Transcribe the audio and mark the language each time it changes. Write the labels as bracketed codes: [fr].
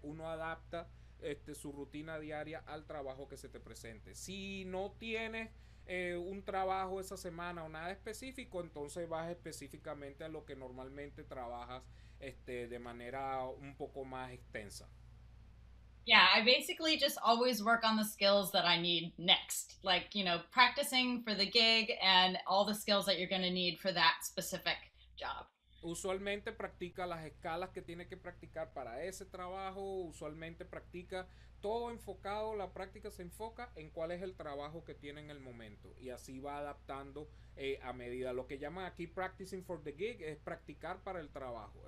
[es] Uno adapta su rutina diaria al trabajo que se te presente. Si no tienes un trabajo esa semana o nada específico, entonces vas específicamente a lo que normalmente trabajas de manera un poco más extensa. [en] Yeah, I basically just always work on the skills that I need next. Like, practicing for the gig and all the skills that you're going to need for that specific job. [es] Usualmente practica las escalas que tiene que practicar para ese trabajo. Usualmente practica todo enfocado. La práctica se enfoca en cuál es el trabajo que tiene en el momento. Y así va adaptando a medida. Lo que llaman aquí [en] practicing for the gig [es] es practicar para el trabajo.